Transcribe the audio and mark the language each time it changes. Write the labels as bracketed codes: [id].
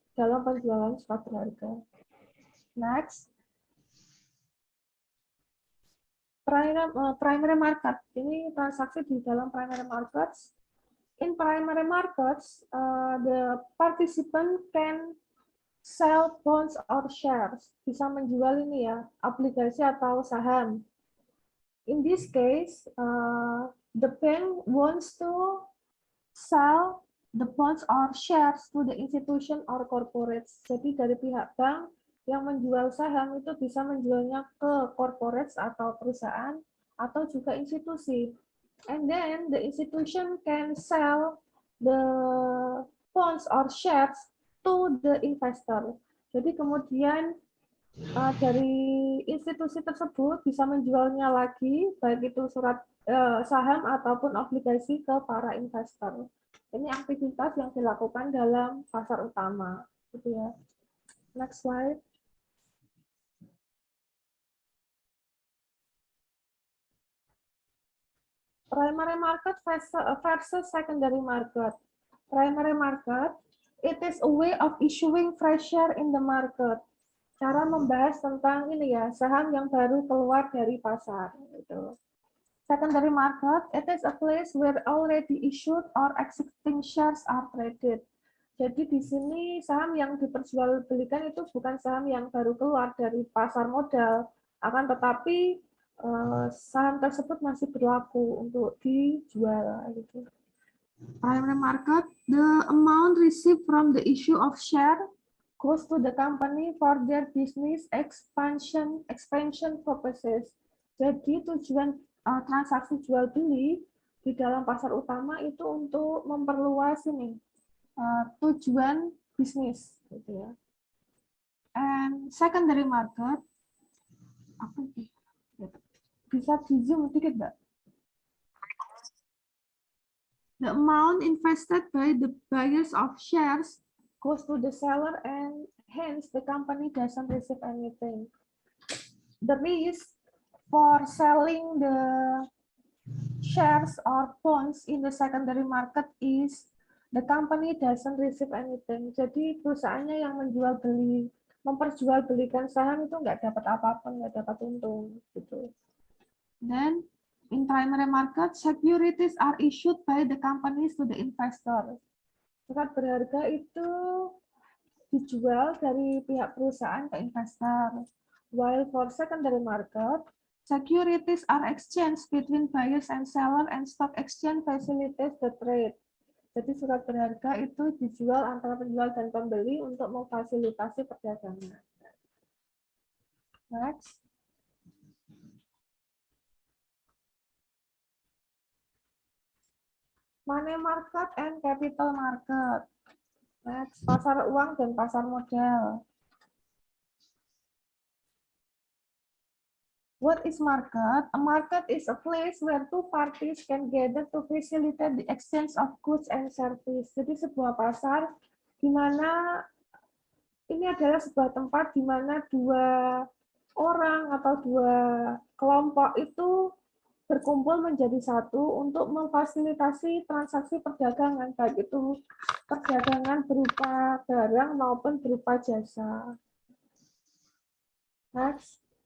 [id] dalam penjualan surat berharga. [en] Next, primary market. [id] Ini transaksi di dalam primary markets. [en] In primary markets, the participant can sell bonds or shares. [id] Bisa menjual ini ya, obligasi atau saham. [en] In this case, the bank wants to sell the bonds or shares to the institution or corporates. [id] Jadi dari pihak bank yang menjual saham itu bisa menjualnya ke corporates atau perusahaan atau juga institusi. [en] And then the institution can sell the bonds or shares to the investor. [id] Jadi kemudian dari institusi tersebut bisa menjualnya lagi, baik itu surat saham ataupun obligasi ke para investor. Ini aktivitas yang dilakukan dalam pasar utama, gitu ya. [en] Next slide. Primary market versus secondary market. Primary market, it is a way of issuing fresh share in the market. [id] Cara membahas tentang ini ya, saham yang baru keluar dari pasar. Gitu. [en] Secondary market, it is a place where already issued or existing shares are traded. [id] Jadi di sini saham yang diperjualbelikan itu bukan saham yang baru keluar dari pasar modal, akan tetapi saham tersebut masih berlaku untuk dijual. Gitu. [en] Primary market, the amount received from the issue of share goes to the company for their business expansion purposes. [id] Jadi tujuan transaksi jual beli di dalam pasar utama itu untuk memperluas ini tujuan bisnis, gitu ya. [en] And secondary market, [id] apa sih? Bisa di zoom sedikit, Mbak? [en] The amount invested by the buyers of shares goes to the seller and hence the company doesn't receive anything. The risk for selling the shares or bonds in the secondary market is the company doesn't receive anything. [id] Jadi perusahaannya yang memperjualbelikan saham itu nggak dapat apa-apa, nggak dapat untung gitu. [en] Then in primary market, securities are issued by the companies to the investor. [id] Surat berharga itu dijual dari pihak perusahaan ke investor. [en] While for secondary market, securities are exchanged between buyers and seller and stock exchange facilitates the trade. [id] Jadi surat berharga itu dijual antara penjual dan pembeli untuk memfasilitasi perdagangan. Next. [en] Money market and capital market. [id] Next, pasar uang dan pasar modal. [en] What is market? A market is a place where two parties can gather to facilitate the exchange of goods and service. [id] Jadi sebuah pasar di mana ini adalah sebuah tempat di mana dua orang atau dua kelompok itu berkumpul menjadi satu untuk memfasilitasi transaksi perdagangan, baik itu perdagangan berupa barang maupun berupa jasa. Next.